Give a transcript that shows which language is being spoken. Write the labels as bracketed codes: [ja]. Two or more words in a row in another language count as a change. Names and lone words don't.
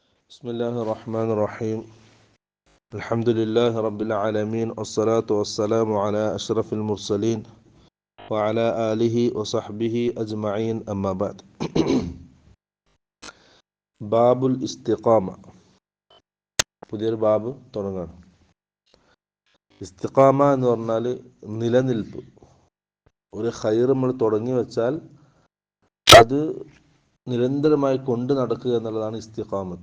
[ar] بسم الله الرحمن الرحيم. الحمد لله رب العالمين والصلاة والسلام على أشرف المرسلين وعلى آله وصحبه أجمعين أما بعد. باب الاستقامة, [ml] പുതിയൊരു ബാബ് തുടങ്ങാണ്. ഇസ്തിഖാമ എന്ന് പറഞ്ഞാൽ നിലനിൽപ്പ്. ഒരു ഖൈർ നമ്മൾ തുടങ്ങി വെച്ചാൽ അത് നിരന്തരമായി കൊണ്ട് നടക്കുക എന്നുള്ളതാണ് ഇസ്തിഖാമത്ത്.